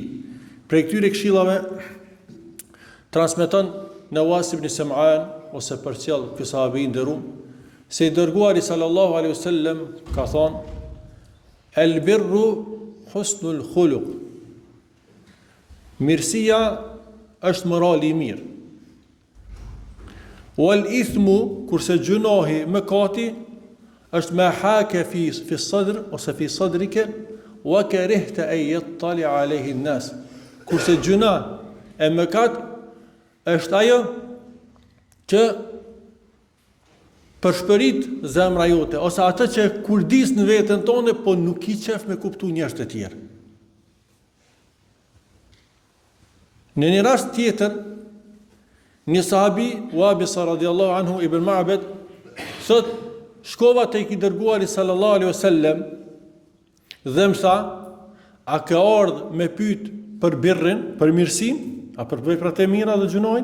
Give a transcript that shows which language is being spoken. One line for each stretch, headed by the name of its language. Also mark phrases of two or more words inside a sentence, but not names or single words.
Albanian: Prej këtyre këshillave transmeton Nawas ibn Sam'an ose përcjell ky sahabi I nderuar se I dërguari
Arabic: صلى الله عليه وسلم
Albanian: ka thonë:
Arabic: "البر حسن الخلق."
Albanian: Mirësia është morali I mirë.
Arabic: والإثم,
Albanian: kurse gjunohi, mëkati, është
Arabic: ما حاك في صدر
Albanian: ose
Arabic: في صدرك, وكرهت أن يطلع عليه الناس.
Albanian: Kurse gjuna e mëkat është ajo që përshpërit zemra jote, ose atë që kurdis në veten tonë, po nuk I qef me kuptu njerëz të tjerë. Në një rast tjetër, një sahabi, Wabisa
Arabic: رضي الله عنه
Albanian: ibn Ma'bad, thot, shkova te I dërguari
Arabic: صلى الله عليه وسلم
Albanian: dhe më tha: "A ka ardhur me pyet për birrin, për mirësinë, a për veprat e mira dhe gjunojnë?"